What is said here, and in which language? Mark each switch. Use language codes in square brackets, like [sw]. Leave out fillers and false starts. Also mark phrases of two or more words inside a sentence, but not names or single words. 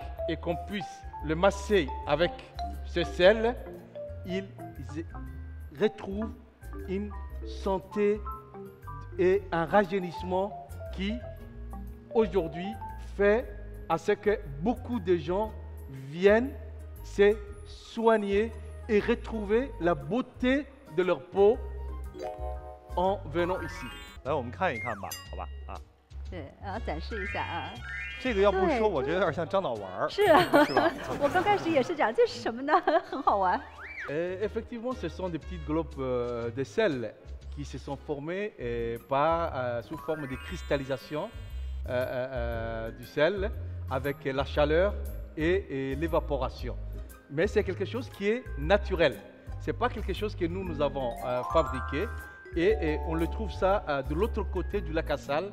[fr] et qu'on puisse le masser avec ce sel, ils retrouvent une santé et un rajeunissement qui, aujourd'hui, fait à ce que beaucoup de gens viennent se soigner et retrouver la beauté de leur peau en venant ici. [zh] 来，我们看一看吧，好吧？啊，对，展示一下啊。这个要不说，我觉得有点像樟脑丸儿。是啊，是吧？我刚开始也是讲这是什么呢？很好玩。 [fr] Effectivement, ce sont des petites globes de sel qui se sont formés sous forme de cristallisation du sel avec la chaleur et l'évaporation. Mais c'est quelque chose qui est naturel. C'est pas quelque chose que nous avons fabriqué et on le trouve ça de l'autre côté du lac Assal.